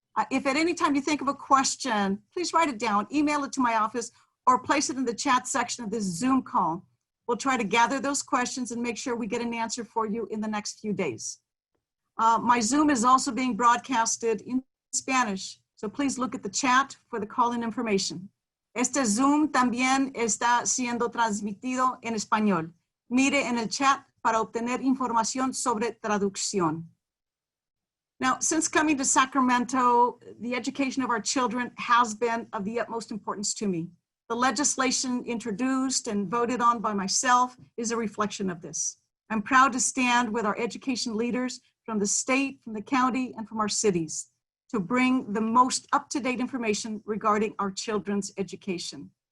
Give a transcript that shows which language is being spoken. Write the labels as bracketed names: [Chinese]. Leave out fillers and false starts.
[English] If at any time you think of a question, please write it down, email it to my office, or place it in the chat section of this Zoom call. We'll try to gather those questions and make sure we get an answer for you in the next few days. My Zoom is also being broadcasted in Spanish, so please look at the chat for the call-in information. [Spanish] Este Zoom también está siendo transmitido en español. Mire en el chat para obtener información sobre traducción. [English] Now, since coming to Sacramento, the education of our children has been of the utmost importance to me. The legislation introduced and voted on by myself is a reflection of this. I'm proud to stand with our education leaders from the state, from the county, and from our cities to bring the most up-to-date information regarding our children's education.